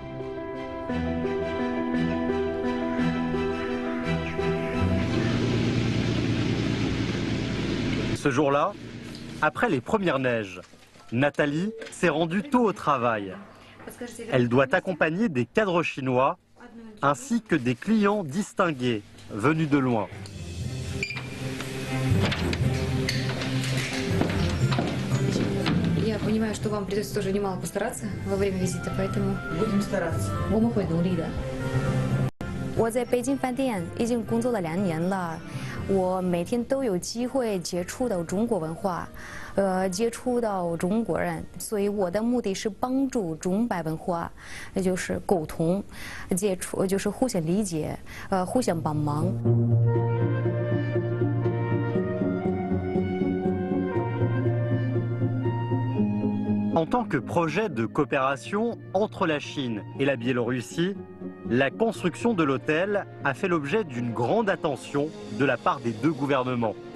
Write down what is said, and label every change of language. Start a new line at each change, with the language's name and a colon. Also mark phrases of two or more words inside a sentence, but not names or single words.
French: Ce jour-là, après les premières neiges, Nathalie s'est rendue tôt au travail. Elle doit accompagner des cadres chinois ainsi que des clients distingués venus de loin.
Russian: Я понимаю, что вам придется тоже немало постараться во время визита, поэтому будем стараться.
Chinese: 我们会努力的。我在北京饭店已经工作了2年了，我每天都有机会接触到中国文化，接触到中国人，所以我的目的是帮助中白文化，也就是沟通、接触，就是互相理解，互相帮忙。
French: En tant que projet de coopération entre la Chine et la Biélorussie, la construction de l'hôtel a fait l'objet d'une grande attention de la part des deux gouvernements.